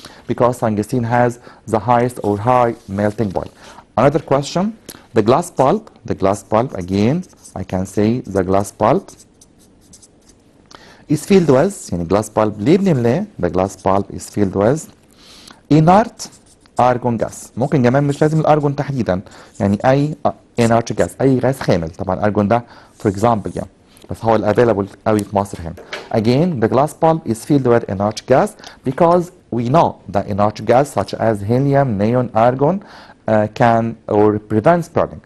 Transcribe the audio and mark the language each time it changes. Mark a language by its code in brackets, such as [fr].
[en] Because tungsten has the highest or high melting point. Another question, the glass bulb again I can say the glass bulb is filled with يعني glass bulb [ar] ليه بنملاه؟ [en] the glass bulb is filled with inert argon gas. [ar] ممكن كمان مش لازم الارجون تحديدا يعني اي inert gas اي غاز خامل. طبعا الارجون ده [en] for example [ar] يعني بس هو الافيلابل قوي في مصر هنا. [en] Again the glass bulb is filled with inert gas because we know that inert gas such as helium, neon, argon can or prevents burning.